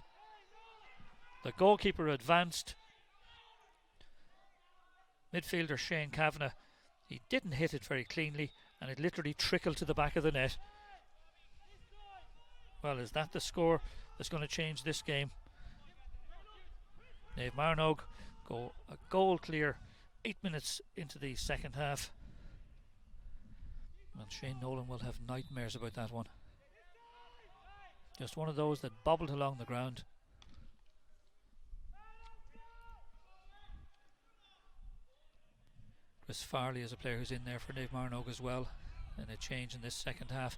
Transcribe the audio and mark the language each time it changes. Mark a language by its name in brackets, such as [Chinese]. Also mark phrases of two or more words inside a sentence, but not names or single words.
[English] The goalkeeper advanced. Midfielder Shane Kavanagh, he didn't hit it very cleanly, and it literally trickled to the back of the net. Well, is that the score that's going to change this game? Naomh Mearnóg go a goal clear 8 minutes into the second half, and Shane Nolan will have nightmares about that one. Just one of those that bobbled along the ground. Chris Farley is a player who's in there for Naomh Mearnóg as well, and a change in this second half.